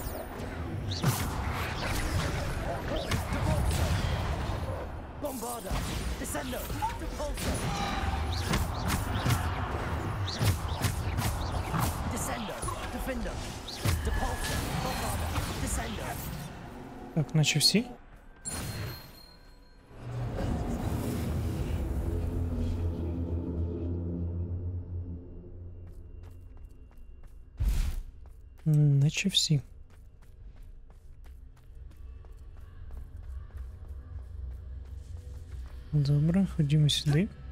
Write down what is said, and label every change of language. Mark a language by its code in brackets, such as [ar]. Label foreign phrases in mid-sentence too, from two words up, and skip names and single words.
[la] Depulso, Bombarda, Descendo, Depulso. Descendo, Defendo, Depulso, Bombarda, Descendo. [uk] Так, наче всі. Наче всі. Добре, ходімо сюди.